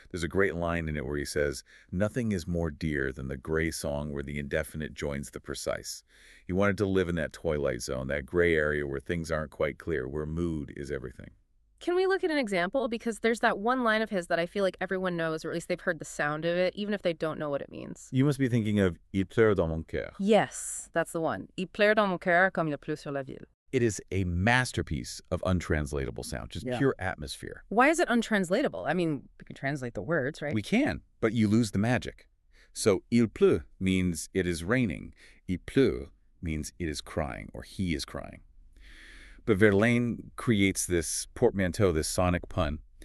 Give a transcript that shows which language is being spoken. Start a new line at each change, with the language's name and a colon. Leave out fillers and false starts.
English: There's a great line in it where he says, nothing is more dear than the gray song where the indefinite joins the precise. He wanted to live in that twilight zone, that gray area where things aren't quite clear, where mood is everything. Can we look at an example? Because there's that one line of his that I feel like everyone knows, or at least they've heard the sound of it, even if they don't know what it means. You must be thinking of
French: Il pleure dans mon cœur.
English: Yes, that's the one.
French: Il pleure dans mon cœur comme il pleut sur la ville.
English: It is a masterpiece of untranslatable sound, just Yeah. pure atmosphere. Why is it untranslatable? I mean, we can translate the words, right? We can, but you lose the magic. So il pleut means it is raining. Il pleut means it is crying, or he is crying. But Verlaine creates this portmanteau, this sonic pun.